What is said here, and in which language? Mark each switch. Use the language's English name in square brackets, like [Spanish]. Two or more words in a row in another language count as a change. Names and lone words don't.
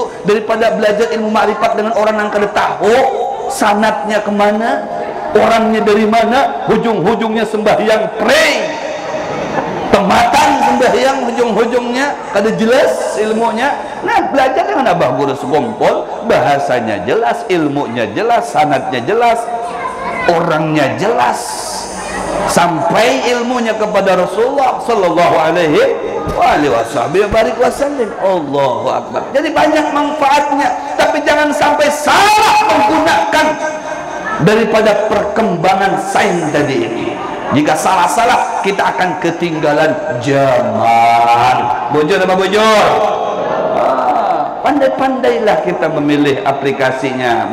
[Banjar] Daripada belajar ilmu ma'rifat dengan orang yang kada tahu sanatnya kemana, orangnya dari mana, hujung-hujungnya sembahyang pray, tematan sembahyang hujung-hujungnya kada jelas ilmunya. [Indonesian] Nah, belajar dengan Abah Guru Sekumpul, bahasanya jelas, ilmunya jelas, sanatnya jelas, orangnya jelas, sampai ilmunya kepada Rasulullah [Arabic] sallallahu alaihi wasallam. Allahu akbar. [Indonesian] Jadi banyak manfaatnya, tapi jangan sampai salah menggunakan daripada perkembangan sains tadi ini. Jika salah-salah, kita akan ketinggalan zaman. [Banjar] Bujur apa bujur? [Indonesian] Pandai-pandailah kita memilih aplikasinya.